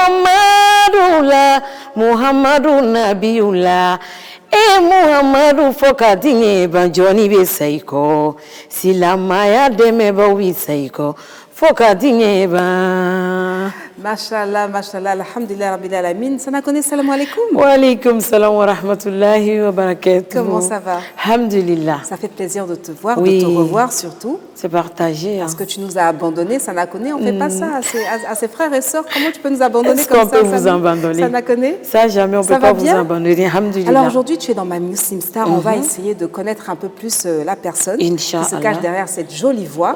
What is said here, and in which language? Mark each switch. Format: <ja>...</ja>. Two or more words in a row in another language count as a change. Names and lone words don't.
<bm>Muhammadu Nabiula Muhammadu foka dinyeba Johnny besaiko silamaya demeba wisaiko foka dinyeba.</bm> <ar>ما شاء الله ما شاء الله الحمد لله رب العالمين. Sana Koné, السلام عليكم. وعليكم السلام ورحمة الله وبركاته.</ar> <fr>Comment ça va? Alhamdulillah. Ça fait plaisir de te voir, Oui. de te revoir surtout. C'est partagé. Parce que tu nous as abandonnés, Sana Koné, on ne fait pas ça à ses frères et sœurs. Comment tu peux nous abandonner Est-ce comme qu'on ça? peut vous abandonner? Sana Koné? Ça, jamais, on ne peut pas vous abandonner. Alhamdulillah. Alors aujourd'hui, tu es dans My Muslim Star. On va essayer de connaître un peu plus la personne qui se cache derrière cette jolie voix.</fr>